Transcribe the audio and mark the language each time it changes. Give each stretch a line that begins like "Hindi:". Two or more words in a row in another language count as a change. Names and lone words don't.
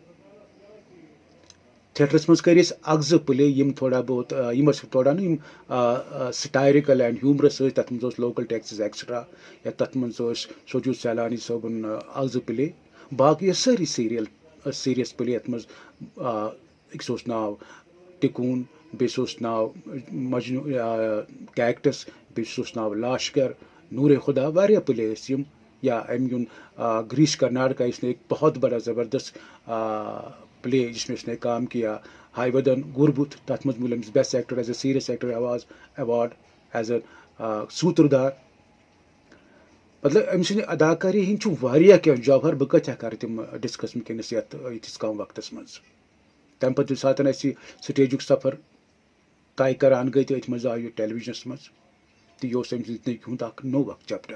Kashmiri: تھیٹرس منٛز کٔرۍ أسۍ اکھ زٕ پلے یِم تھوڑا بہت یِم ٲسۍ تھوڑا نہٕ یِم
English: satirical and humorous
Kashmiri: ٲسۍ، تتھ منٛز اوس لوکل ٹیکسز ایکسٹرا، یا تتھ منٛز اوس سوجو سیلانی صٲبُن اکھ زٕ پلے. باقٕے ٲسۍ سٲری سیٖریس پلے. یتھ منٛز أکِس اوس ناو ٹِکوٗن، بیٚیِس اوس ناو مجنوٗ کیکٹس، بیٚیِس اوس ناو لاشکر، نوٗرے خدا، واریاہ پلے ٲسۍ یِم. یا أمۍ گیُنٛد گریش کرناٹکا
Urdu: اس نے ایک بہت بڑا زبردست پلے جس میں اس نے کام کیا،
Kashmiri: ہائی ودن گربت، تتھ منٛز مِل أمِس
English: best actor as a serious actor award as a sutradhar.
Kashmiri: مطلب أمۍ سٕنٛدِ اداکٲری ہٕنٛدۍ چھُ واریاہ کینٛہہ جوہر، بہٕ کتہِ ہٮ۪کہٕ کر تِم ڈسکس وٕنکیٚنس یِتھِس کم وقتس منٛز. تمہِ پتہٕ ییٚمہِ ساتہٕ اَسہِ سٹیجُک سفر طے کران گٔے تہٕ أتھۍ منٛز آو یہِ ٹیلیوجنس منٛز، تہٕ یہِ اوس أمۍ سٕنٛدِ زندگی ہُنٛد اکھ نوٚو اکھ چیپٹر.